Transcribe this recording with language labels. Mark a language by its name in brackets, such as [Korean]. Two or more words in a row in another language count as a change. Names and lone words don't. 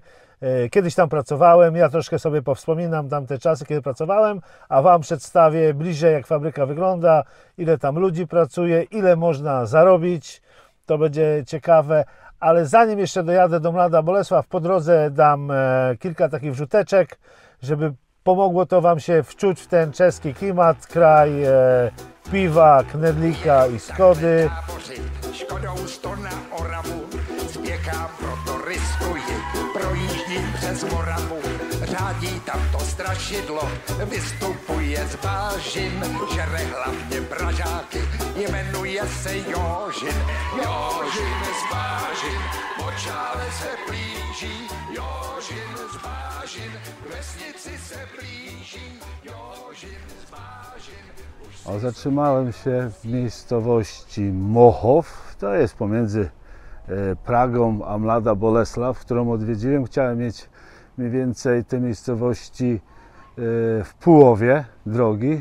[Polish] Kiedyś tam pracowałem, ja troszkę sobie powspominam tamte czasy, kiedy pracowałem, a Wam przedstawię bliżej, jak fabryka wygląda, ile tam ludzi pracuje, ile można zarobić. To będzie ciekawe. Ale zanim jeszcze dojadę do Mlada Bolesław, po drodze dam kilka takich wrzuteczek, żeby pomogło to Wam się wczuć w ten czeski klimat, kraj piwa, knedlíka i Skody. [Czech] Škodou 100 na Oravu, spěchám, proto riskuji, projíždím přes Moravu, řádí tam to strašidlo, vystupuje z bážin, žere hlavně Pražáky, jmenuje se Jožin. Jožin z bážin, počále se blíží, Jožin z bážin, k vesnici se blíží, Jožin z bážin. [Polish] Zatrzymałem się w miejscowości Mochow, to jest pomiędzy Pragą a Mlada Bolesław, którą odwiedziłem. Chciałem mieć mniej więcej te miejscowości w połowie drogi.